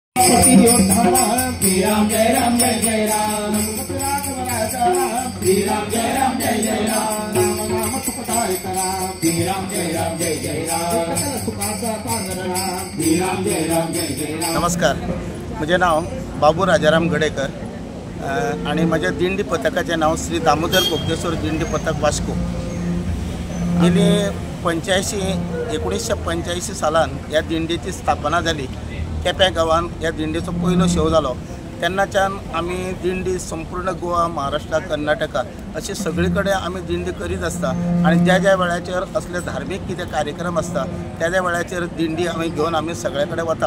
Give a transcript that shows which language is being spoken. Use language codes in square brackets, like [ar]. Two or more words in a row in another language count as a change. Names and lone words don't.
[hi] श्री राम जय राम जय जय राम श्री राम जय राम जय जय राम श्री राम जय राम जय जय राम श्री राम जय राम जय जय राम। [kok] नमस्कार, म्हजें नाव बाबू राजाराम गडेकर [mr] आणि माझ्या दिंडी पथकाचे नाव [kok] श्री दामोदर कोगदेश्वर दिंडी पथक वास्को। गेली 1985 सालान या दिंडीची स्थापना झाली। केप्यां गांवान या दिंडीचो पयलो शो जालो। तेन्नाच्यान आमी दिंडी संपूर्ण गोवा, महाराष्ट्र, कर्नाटका [mr] अशी सगळीकडे [kok] आमी दिंडी करीत आसता आणि ज्या ज्या वेळाचेर असले धार्मिक कितें कार्यक्रम आसता त्या त्या वेळाचेर दिंडी आमी घेवन आमी सगळ्याकडे वता।